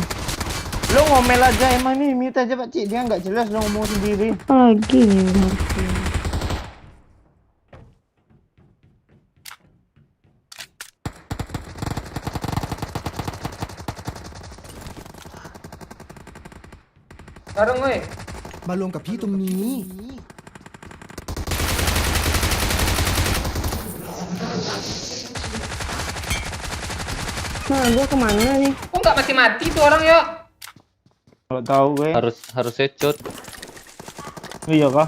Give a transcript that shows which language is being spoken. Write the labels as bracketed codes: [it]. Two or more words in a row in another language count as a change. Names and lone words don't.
[id] Lo ngomel aja emang nih, mute aja Pak Cik. Dia nggak jelas lo ngomong sendiri. Lagi nih harusnya. Bareng woi. [th] มารวมกับพี่ตรงนี้ [id] Nah, gua kemana nih? Kok nggak mati-mati tuh orang ya? Nggak tahu gue. Harus headshot. Iya kah?